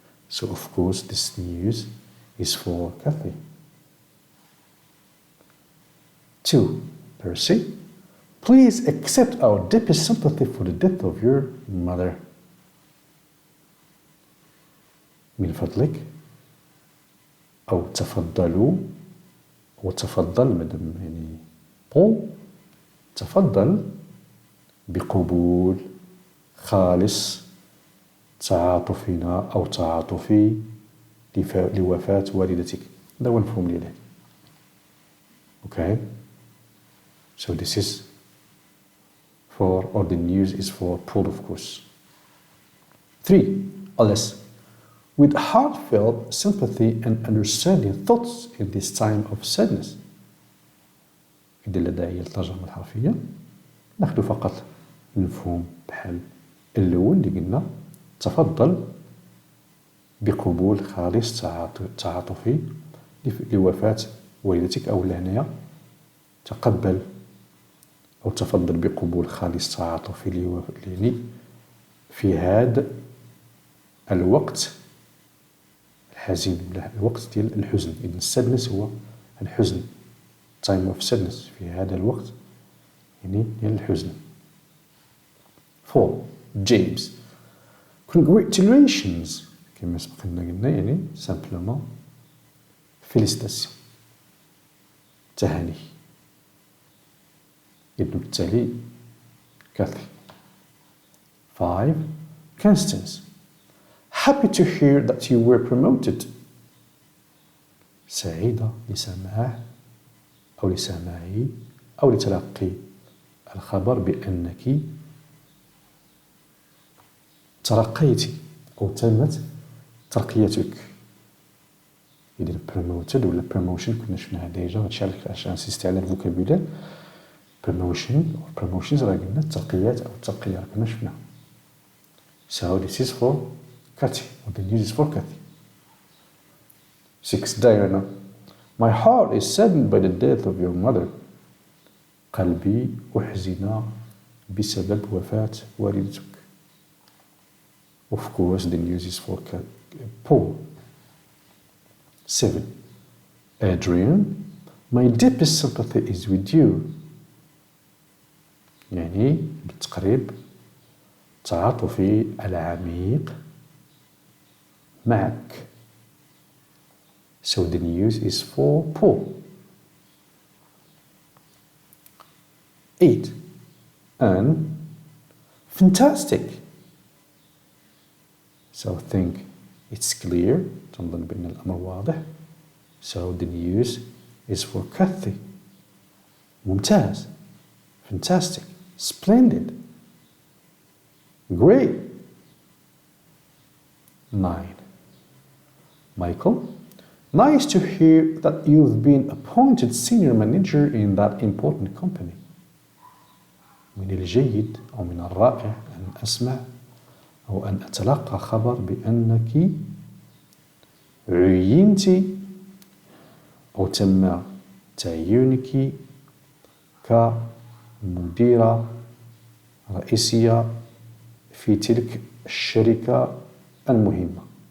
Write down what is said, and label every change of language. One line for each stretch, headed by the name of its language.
English: So of course this news is for Kathy. 2. Percy. Please accept our deepest sympathy for the death of your mother.
Arabic: من فضلك أو تفضلوا وتفضل مدام يعني بول تفضل بقبول خالص تعاطفنا أو تعاطفي لوفاة والدتك. هذا هو المفهوم ديالها. Okay?
English: So this is for, or the news is for Paul, of course. 3. Alice. With heartfelt sympathy and understanding thoughts in this time of sadness.
Arabic: إذا لا داعي للترجمة الحرفية ناخذ فقط المفهوم بحال الأول اللي قلنا تفضل بقبول خالص تعاطفي لوفاة والدتك أو لهنايا تقبل أو تفضل بقبول خالص تعاطفي يعني في هذا الوقت الحزين الوقت ديال الحزن. إذن السادنس هو الحزن.
English: time of sadness
Arabic: في هذا الوقت يعني ديال الحزن. 4. James. Congratulations كما سبقنا قلنا يعني
French: simplement félicitations
Arabic: تهاني. يدو بالتالي Kathy.
English: 5. Constance. Happy to hear that you were promoted.
Arabic: سعيدة لسماع أو لسماعي أو لتلقي الخبر بأنك ترقيت أو تمت ترقيتك. إذا promoted ولا promotion كنا شفناها ديجا، هادشي علاش انسيستي على الفوكابولير.
English: promotion or promotions
Arabic: راه قلنا الترقيات أو الترقية كنا شفناها.
English: So this is for Kathy, or the news is for Kathy. 6. Diana. My heart is saddened by the death of your mother.
Arabic: قلبي أحزن بسبب وفاة والدتك.
English: Of course, the news is for Paul. 7. Adrian. My deepest sympathy is with you.
Arabic: يعني بالتقريب تعاطفي العميق معك.
English: So the news is for Paul. 8. Anne. Fantastic. So I think it's clear.
Arabic: تنظن بأن الأمر واضح.
English: So the news is for Kathy. ممتاز. Fantastic. Splendid. Great. 9. Michael. Nice to hear that you've been appointed senior manager in that important company.
Arabic: من الجيد أو من الرائع أن أسمع أو أن أتلقى خبر بأنك عينت أو تم تعيينك كمديرة رئيسية في تلك الشركة المهمة.